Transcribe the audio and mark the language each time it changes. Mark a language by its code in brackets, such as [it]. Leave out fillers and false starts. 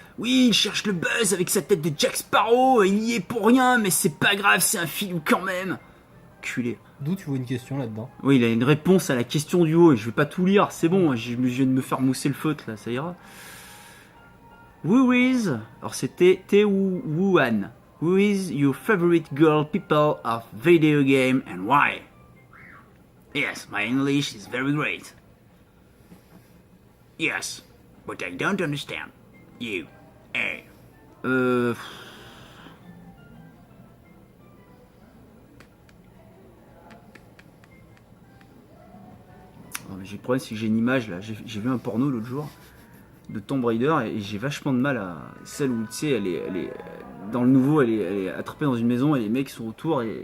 [fr] Oui, il cherche le buzz avec sa tête de Jack Sparrow. Il y est pour rien, mais c'est pas grave, c'est un film quand même. enculé. D'où tu vois une question là-dedans? Oui, il a une réponse à la question du haut et je vais pas tout lire, c'est bon, je viens de me faire mousser le feutre là, ça ira. [en] Who is, [fr] alors c'était Wuhan. [en] Who is your favorite girl people of video game and why? Yes, my English is very great. Yes, but I don't understand. You, eh. [fr] Non, mais j'ai le problème, c'est que j'ai une image là. J'ai vu un porno l'autre jour de Tomb Raider et j'ai vachement de mal à celle où tu sais, elle est dans le nouveau, elle est attrapée dans une maison et les mecs sont autour